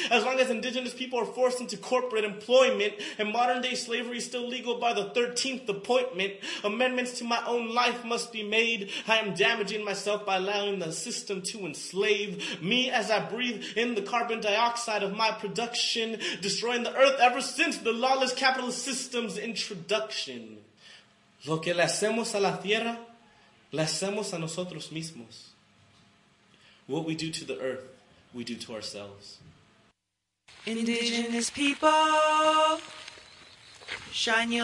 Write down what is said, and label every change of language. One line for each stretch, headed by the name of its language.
English: As long as indigenous people are forced into corporate employment and modern day slavery still legal by the 13th appointment. Amendments to my own life must be made. I am damaging myself by allowing the system to enslave me as I breathe in the carbon dioxide of my production. Destroying the earth ever since the lawless capitalist system's introduction.
Spanish: Lo que le hacemos a la tierra, le hacemos a nosotros mismos.
English: What we do to the earth, we do to ourselves. Indigenous people, shine your light.